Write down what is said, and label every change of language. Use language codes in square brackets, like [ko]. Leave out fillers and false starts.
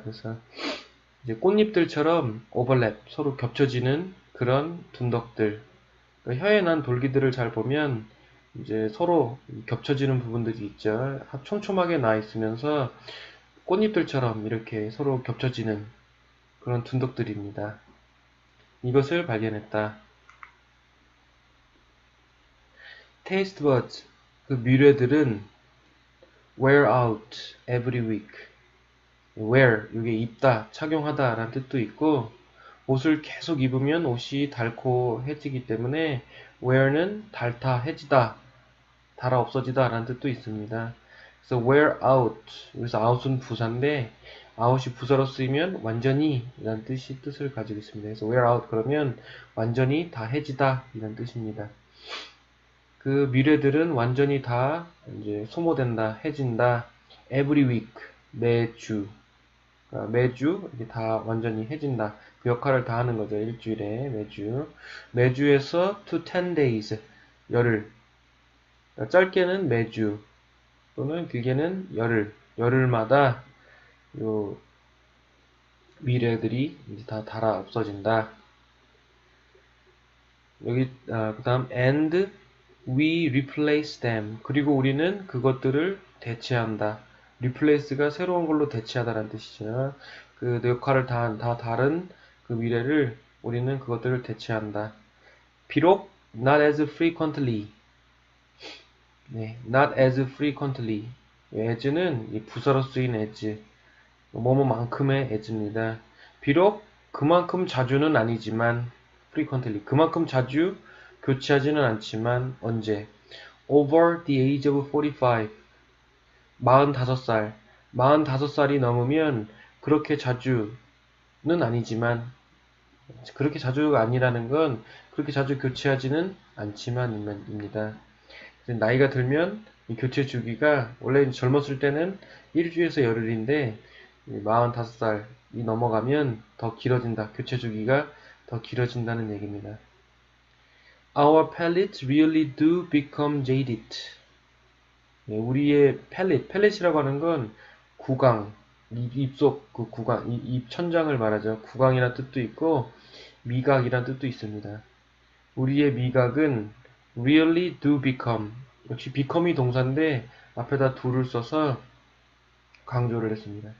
[ko] 그래서 이제 꽃잎들처럼 오버랩, 서로 겹쳐지는 그런 둔덕들. 그러니까 혀에 난 돌기들을 잘 보면 이제 서로 겹쳐지는 부분들이 있죠. 촘촘하게 나 있으면서 꽃잎들처럼 이렇게 서로 겹쳐지는 그런 둔덕들입니다. 이것을 발견했다. [en] Taste buds, [ko] 그 미뢰들은 [en] wear out every week. [ko] wear, 이게 입다, 착용하다 라는 뜻도 있고 옷을 계속 입으면 옷이 닳고해지기 때문에 wear는 닳다, 해지다, 닳아 없어지다 라는 뜻도 있습니다. 그래서 wear out, 여기서 out은 부사인데 out이 부사로 쓰이면 완전히 이란 뜻을 가지고 있습니다. 그래서 wear out 그러면 완전히 다 해지다 이란 뜻입니다. 그 미뢰들은 완전히 다 이제 소모된다, 해진다. [en] every week, 매주. [ko] 그러니까 매주 이게 다 완전히 해진다. 그 역할을 다 하는 거죠. 일주일에 매주. 매주에서 [en] to 10 days, [ko] 열흘. 그러니까 짧게는 매주 또는 길게는 열흘. 열흘마다 요 미래들이 이제 다 닳아 없어진다. 여기 그다음 [en] and we replace them. [ko] 그리고 우리는 그것들을 대체한다. replace가 새로운 걸로 대체하다라는 뜻이죠. 그 역할을 다 다른 그 미래를 우리는 그것들을 대체한다. 비록 [en] not as frequently. 네, not as frequently. [ko] as는 이 부사로 쓰인 as. 뭐뭐만큼의 as입니다. 비록 그만큼 자주는 아니지만 frequently. 그만큼 자주 교체하지는 않지만 언제? [en] over the age of 45. 45살. [ko] 45살이 넘으면 그렇게 자주는 아니지만 그렇게 자주가 아니라는 건 그렇게 자주 교체하지는 않지만입니다. 나이가 들면 이 교체 주기가 원래 젊었을 때는 일주에서 열흘인데 45살이 넘어가면 더 길어진다. 교체 주기가 더 길어진다는 얘기입니다. [en] Our palates really do become jaded. [ko] 네, 우리의 팰릿이라고 하는 건 구강, 입속 그 구강, 입 천장을 말하죠. 구강이라는 뜻도 있고 미각이라는 뜻도 있습니다. 우리의 미각은 [en] really do become, [ko] 역시 become이 동사인데 앞에다 do를 써서 강조를 했습니다.